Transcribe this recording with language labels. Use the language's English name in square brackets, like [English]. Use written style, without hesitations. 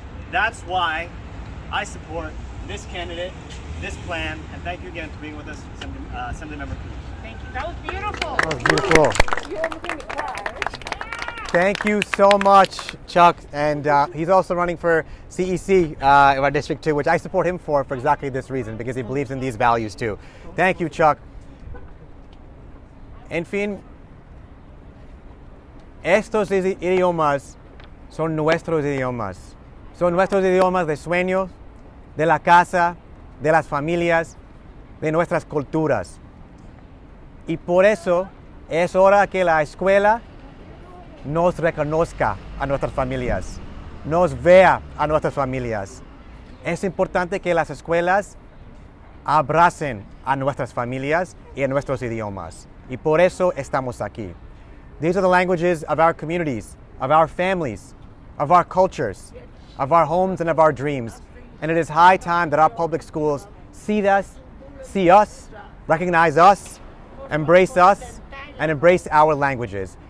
[English] That's why I support this candidate, this plan, and thank you again for being with us, Assemblymember Cruz. Thank you. That was beautiful. That was beautiful. Thank you so much, Chuck. And he's also running for CEC in our district too, which I support him for exactly this reason, because he believes in these values too. Thank you, Chuck. [Spanish] En fin, estos idiomas son nuestros idiomas. Son nuestros idiomas de sueños, de la casa, de las familias, de nuestras culturas. Y por eso es hora que la escuela nos reconozca a nuestras familias, nos vea a nuestras familias. Es importante que las escuelas abracen a nuestras familias y a nuestros idiomas. Y por eso estamos aquí. [English] These are the languages of our communities, of our families, of our cultures, of our homes and of our dreams. And it is high time that our public schools see us, recognize us, embrace us, and embrace our languages.